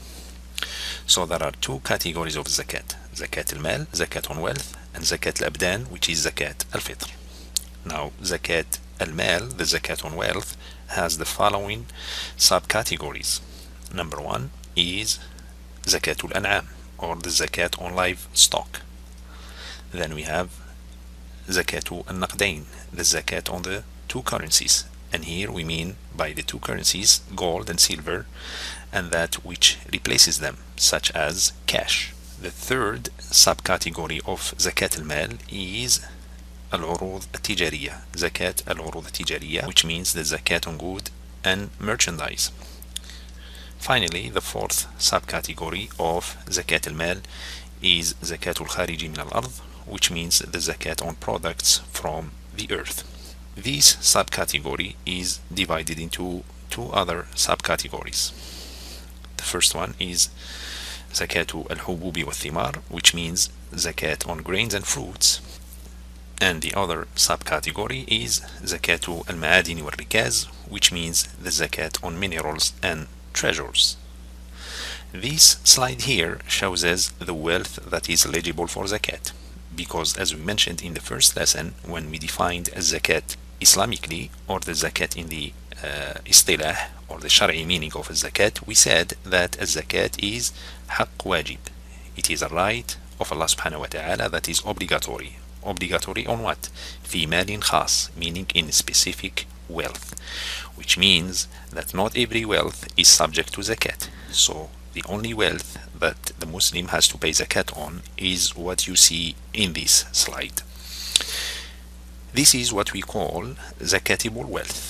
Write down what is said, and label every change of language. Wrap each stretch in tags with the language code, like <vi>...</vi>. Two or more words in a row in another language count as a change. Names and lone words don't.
<en>So there are two categories of Zakat:</en> <ar>زكاة المال,</ar> <en>Zakat on wealth, and</en> <ar>زكاة الأبدان,</ar> <en>which is</en> <ar>زكاة الفطر.</ar> <en>Now,</en> <ar>زكاة المال,</ar> <en>the Zakat on wealth, has the following subcategories. Number one is</en> <ar>زكاة الأنعام,</ar> <en>or the Zakat on livestock. Then we have</en> <ar>زكاة النقدين,</ar> <en>the Zakat on the two currencies. And here we mean by the two currencies gold and silver, and that which replaces them, such as cash. The third subcategory of</en> <ar>زكاة المال</ar> <en>is</en> <ar>العروض التجارية، زكاة العروض التجارية,</ar> <en>which means the Zakat on good and merchandise. Finally, the fourth subcategory of</en> <ar>زكاة المال</ar> <en>is</en> <ar>زكاة الخارج من الأرض,</ar> <en>which means the Zakat on products from the earth. This subcategory is divided into two other subcategories. The first one is</en> <ar>زكاة الحبوب والثمار,</ar> <en>which means Zakat on grains and fruits. And the other subcategory is</en> <ar>زكاة المعادن والركاز,</ar> <en>which means the Zakat on minerals and treasures. This slide here shows us the wealth that is eligible for Zakat, because as we mentioned in the first lesson, when we defined a Zakat Islamically, or the Zakat in the istilah, or the Shari'i meaning of a Zakat, we said that a Zakat is</en> <ar>حق واجب.</ar> <en>It is a right of</en> <ar>الله سبحانه وتعالى</ar> <en>that is obligatory. Obligatory on what?</en> <ar>في مال خاص,</ar> <en>meaning in specific wealth, which means that not every wealth is subject to Zakat. So the only wealth that the Muslim has to pay Zakat on is what you see in this slide. This is what we call zakatable wealth.</en>